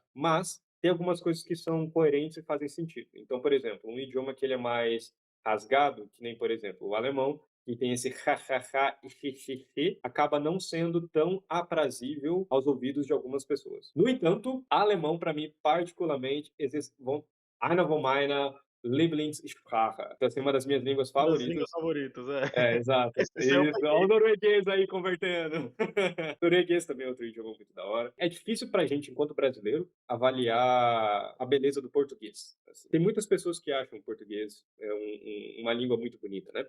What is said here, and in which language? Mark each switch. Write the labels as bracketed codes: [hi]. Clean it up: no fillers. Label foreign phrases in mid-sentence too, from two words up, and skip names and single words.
[pt] Mas tem algumas coisas que são coerentes e fazem sentido. Então, por exemplo, um idioma que ele é mais rasgado, que nem, por exemplo, o alemão, que tem esse ha, e xixi, acaba não sendo tão aprazível aos ouvidos de algumas pessoas. No entanto, alemão, para mim, particularmente, [de] einer von meiner Lieblingssprache. [pt] Então, assim, uma das minhas línguas Uma das línguas favoritas. favoritas, é. Exato. Esse seu Isso. Olha o norueguês aí convertendo. Norueguês também é outro idioma muito da hora. É difícil pra gente, enquanto brasileiro, avaliar a beleza do português. Assim. Tem muitas pessoas que acham o português uma língua muito bonita, né?